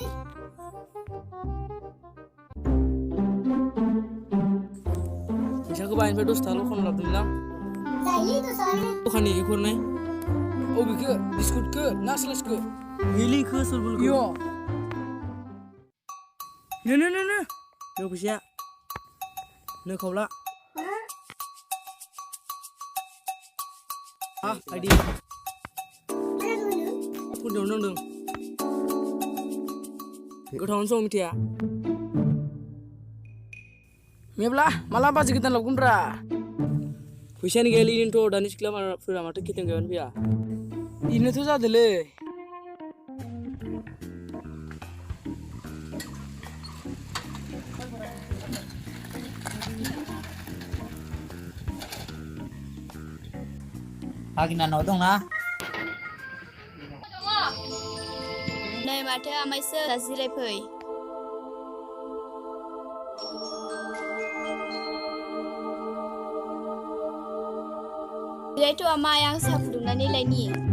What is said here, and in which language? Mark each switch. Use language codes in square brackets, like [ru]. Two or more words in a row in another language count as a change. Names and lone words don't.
[brx] फैसाखौ बायनिफ्राय 10 थाखाल' खम लाबोदोंमोन आं दखाननि हरनाय अबेखौ बिस्कुटखौ ना स्लाइसखौ मिलिखौ सरबलखौ यो नो फैसाया नो खावला आइदि फुदुं नांदों गोथावनो सं मिथिया मेब्ला माला बाजि गोदान लाबोगोनब्रा फैसायानो गैयालै इनोथ' दानि सिख्लाफोरा माथो खेथें गायबानो फैया इनोथ' जादोलै Agina no dong na. Nei माथो आमाइसो जिराय फै जिरायथ' आमाइ आं साहा फुदुंनानै लायनि